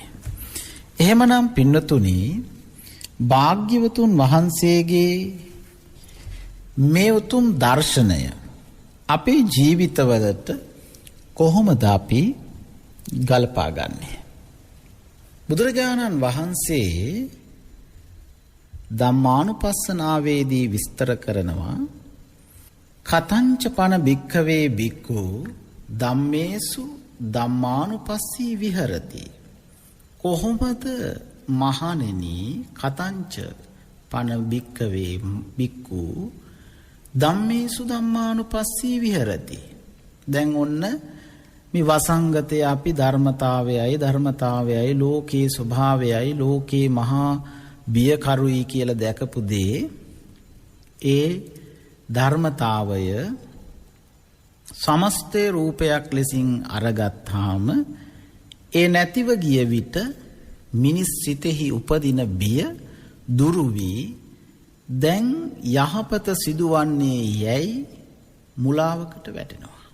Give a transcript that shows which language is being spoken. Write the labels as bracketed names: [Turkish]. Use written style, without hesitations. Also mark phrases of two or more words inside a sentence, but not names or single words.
[Sinhala] එහෙමනම් පින්නතුනි, භාග්‍යවතුන් වහන්සේගේ මේ උතුම් දර්ශනය අපේ ජීවිතවලට කොහොමද අපි ගලපා ගන්නේ? බුදුරජාණන් වහන්සේ ධම්මානුපස්සනාවේදී විස්තර කරනවා, [Pali] කතංච පන භික්ඛවේ භික්ඛු ධම්මේසු ධම්මානුපස්සී විහරති. [Sinhala] කොහොමද මහණෙනි [Pali] කතංච පන භික්ඛවේ භික්ඛු ධම්මේසු ධම්මානුපස්සී විහරති. [Sinhala] දැන් ඔන්න මේ වසංගතය අපි ධර්මතාවයයි ලෝකේ ස්වභාවයයි ලෝකේ මහා බියකරුයි කියලා දැකපු දේ, ඒ ධර්මතාවය සමස්තේ රූපයක් ලෙසින් අරගත්තාම ඒ නැතිව ගිය විට මිනිස් සිතෙහි උපදින බිය දුරු වී දැන් යහපත සිදුවන්නේ යැයි මුලාවකට වැටෙනවා.